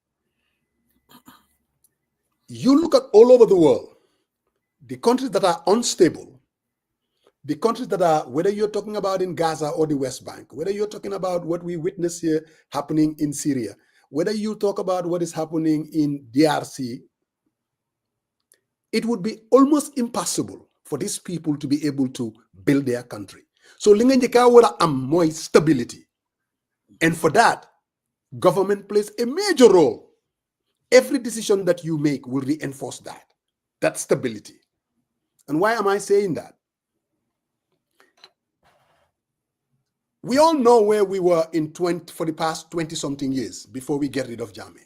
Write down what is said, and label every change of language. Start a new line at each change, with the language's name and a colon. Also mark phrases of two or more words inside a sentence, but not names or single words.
English: You look at all over the world, the countries that are unstable, the countries that are, whether you're talking about in Gaza or the West Bank, whether you're talking about what we witness here happening in Syria, whether you talk about what is happening in DRC, it would be almost impossible for these people to be able to build their country.
Wolof: So li nga njëkk a war a am mooy stability.
English: And for that, government plays a major role. Every decision that you make will reinforce that stability. And why am I saying that? We all know where we were for the past 20-something years before we get rid of Jammeh.